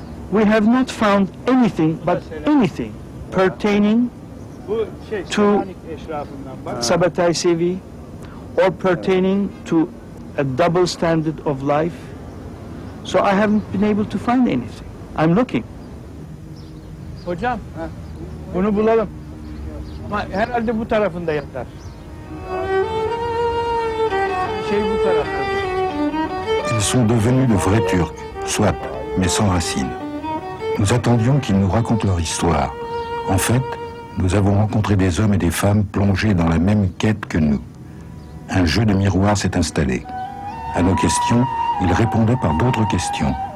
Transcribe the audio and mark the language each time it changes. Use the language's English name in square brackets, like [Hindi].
[English] We have not found anything but anything pertaining to Sabbatai Sevi or pertaining to a double standard of life. So I haven't been able to find anything. I'm looking. [Turkish] Hocam, bunu bulalım. Ama herhalde bu tarafında yatar. Bu tarafta. [French] Ils sont devenus de vrais Turcs, soit, mais sans racines. Nous attendions qu'ils nous racontent leur histoire. En fait, nous avons rencontré des hommes et des femmes plongés dans la même quête que nous. Un jeu de miroir s'est installé. À nos questions, ils répondaient par d'autres questions.